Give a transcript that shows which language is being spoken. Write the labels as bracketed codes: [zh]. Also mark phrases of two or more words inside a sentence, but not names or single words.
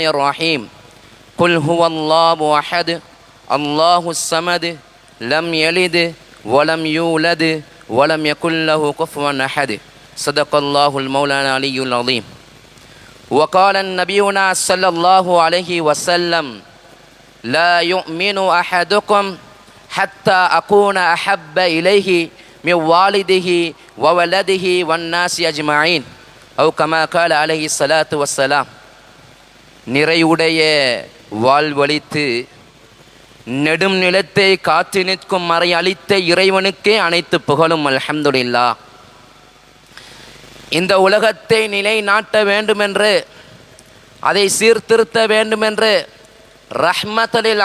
[ar] الرحيم قل هو الله أحد الله الصمد لم يلد ولم يولد ولم يكن له كفوا أحد صدق الله المولى العلي العظيم وقال نبينا صلى الله عليه وسلم لا يؤمن أحدكم حتى أكون أحب إليه من والده وولده والناس أجمعين أو كما قال عليه الصلاة والسلام. [ta] நிறைவுடைய வாழ்வழித்து நெடும் நிலத்தை காத்து நிற்கும் மறை அளித்த இறைவனுக்கே அனைத்து புகழும் அல்ஹம்துலில்லாஹ். இந்த உலகத்தை நிலைநாட்ட வேண்டுமென்று அதை சீர்திருத்த வேண்டுமென்று ரஹ்மத்துல்